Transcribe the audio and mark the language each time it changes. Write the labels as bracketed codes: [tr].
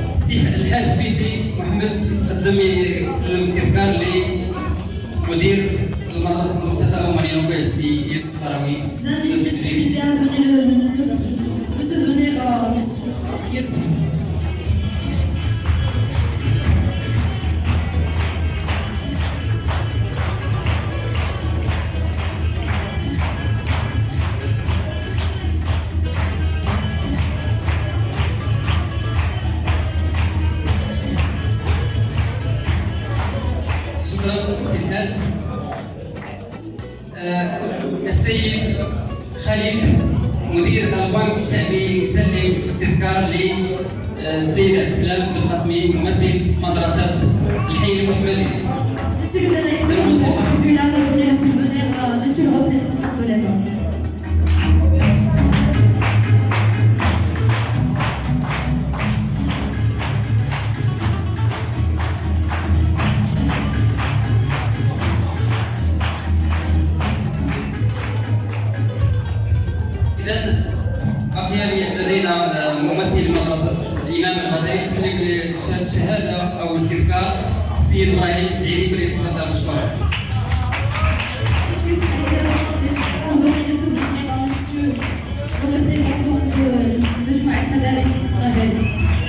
[ar] الحاج بيدي محمد يتقدم يسلم التذكار لمدير المدرسة المستقبل ومن ينوب السي يوسف قروي. [fr] J'invite Monsieur Bidé à donner le souvenir à Monsieur Youssef. [ar] شكرا سي الحاج. السيد خليل مدير البنك الشعبي يسلم التذكار للسيد عبد السلام بالقاسمي ممثل مدرسة الحي المحمدي. [fr] Monsieur le directeur du Fonds populaire va donner le souvenir à Monsieur le représentant de l'État. [ar] إذا بقي لدينا ممثل مدرسة الإمام الغزالي يسلم الشهادة أو التذكار السيد إبراهيم السعيدي فليتفضل مشكورا. [fr] Monsieur le secrétaire, pour donner le souvenir à Monsieur le représentant de مجموعة مدارس غزالي.